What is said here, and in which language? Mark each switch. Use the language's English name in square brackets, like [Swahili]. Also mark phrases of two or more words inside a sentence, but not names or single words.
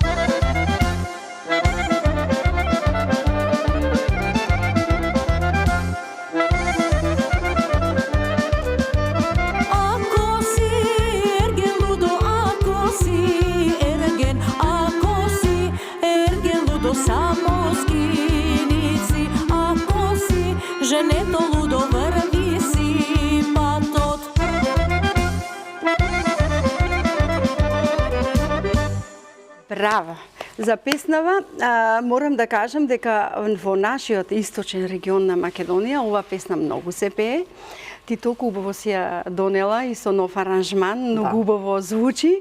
[Macedonian] Ако си ерген лудо, ако си ерген, ако си ерген лудо, само скиници, ако си женето лудо, врви си патот. Браво! За песнава морам да кажам дека во нашиот источен регион на Македонија ова песна многу се пее. Ти толку убаво си ја донела и со нов аранжман, многу убаво звучи.